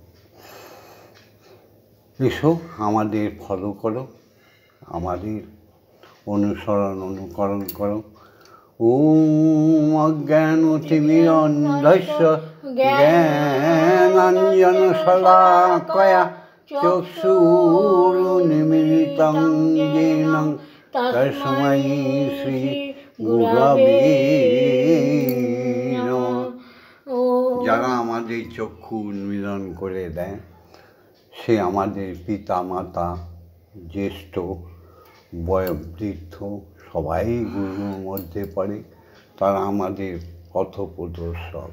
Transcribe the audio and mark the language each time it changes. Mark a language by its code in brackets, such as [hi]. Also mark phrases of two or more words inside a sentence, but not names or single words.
[bn] এসো আমাদের ফলো করো, আমাদের অনুকরণ করো। [sa] ওম অজ্ঞানতিমিরন্ধস্য জ্ঞানাঞ্জনশলাকয়া চক্ষুরুন্মিলিतं येन তস্मै শ্রী গুরবে নমঃ। [bn] যারা আমাদের চক্ষু উন্মীলন করে দেয় সে আমাদের পিতা মাতা, জ্যেষ্ঠ বয়োবৃদ্ধ সবাই গুরুর মধ্যে পড়ে। তারা আমাদের পথপ্রদর্শক।